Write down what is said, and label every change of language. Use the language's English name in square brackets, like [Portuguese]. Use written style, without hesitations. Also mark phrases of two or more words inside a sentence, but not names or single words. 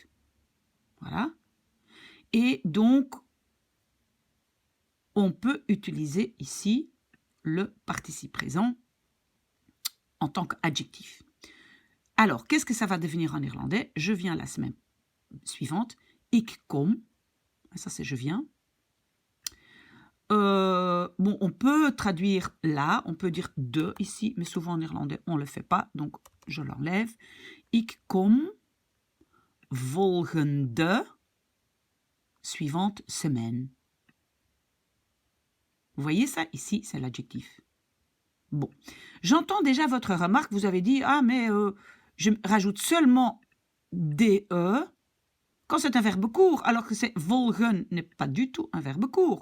[French] Voilà. Et donc, on peut utiliser ici le participe présent en tant qu'adjectif. Alors, qu'est-ce que ça va devenir en néerlandais? Je viens la semaine suivante. [Dutch] Ik kom. [French] Ça, c'est je viens. Bon, on peut traduire là, on peut dire de ici, mais souvent en néerlandais, on ne le fait pas, donc je l'enlève. [Dutch] Ik kom volgende, [French] suivante semaine. Vous voyez ça? Ici, c'est l'adjectif. Bon, j'entends déjà votre remarque, vous avez dit, ah, mais je rajoute seulement des E quand c'est un verbe court, alors que c'est volgen n'est pas du tout un verbe court.